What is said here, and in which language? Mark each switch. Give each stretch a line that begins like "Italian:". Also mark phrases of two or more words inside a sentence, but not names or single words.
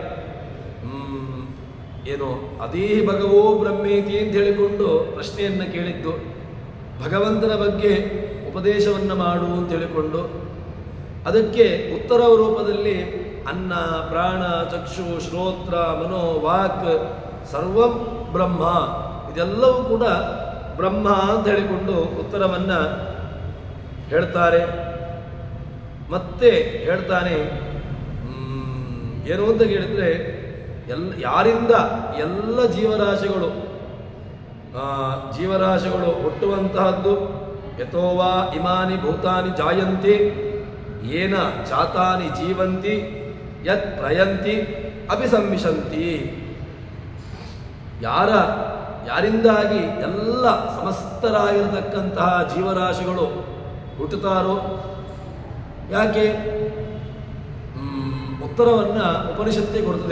Kannada: ಏನು
Sanskrit: ಅದೀಹಿ ಭಗವೋ ಬ್ರಹ್ಮೇತಿ
Kannada: ಅಂತ ಹೇಳಿಕೊಂಡು ಪ್ರಶ್ನೆಯನ್ನು ಕೇಳಿದ್ದು, ಭಗವಂತನ ಬಗ್ಗೆ ಉಪದೇಶವನ್ನು ಮಾಡು ಅಂತ ಹೇಳಿಕೊಂಡು ಅದಕ್ಕೆ ಉತ್ತರ ರೂಪದಲ್ಲಿ
Sanskrit: ಅನ್ನ ಪ್ರಾಣ ಚಕ್ಷು ಶ್ರೋತ್ರ ಮನೋ ವಾಕ್ ಸರ್ವಂ ಬ್ರಹ್ಮ,
Kannada: ಇದೆಲ್ಲವೂ ಕೂಡ ಬ್ರಹ್ಮ ಅಂತ ಹೇಳಿಕೊಂಡು ಉತ್ತರವನ್ನು ಹೇಳ್ತಾರೆ. ಮತ್ತೆ ಹೇಳ್ತಾನೆ ಏನು ಅಂತ ಕೇಳಿದ್ರೆ, ಯಾರಿಂದ ಎಲ್ಲ ಜೀವರಾಶಿಗಳು ಹುಟ್ಟುವಂತಹದ್ದು.
Sanskrit: ಯಥೋವಾ ಇಮಾನಿ ಭೂತಾನಿ ಜಾಯಂತಿ ಏನ ಜಾತಾನಿ ಜೀವಂತಿ ಯತ್ ಪ್ರಯಂತಿ ಅಭಿಸಂವಿಶಂತಿ.
Kannada: ಯಾರಿಂದಾಗಿ ಎಲ್ಲ ಸಮಸ್ತರಾಗಿರತಕ್ಕಂತಹ ಜೀವರಾಶಿಗಳು ಹುಟ್ಟುತ್ತಾರೋ, ಯಾಕೆ ಉತ್ತರವನ್ನು ಉಪನಿಷತ್ತೇ ಕೊಡುತ್ತದೆ.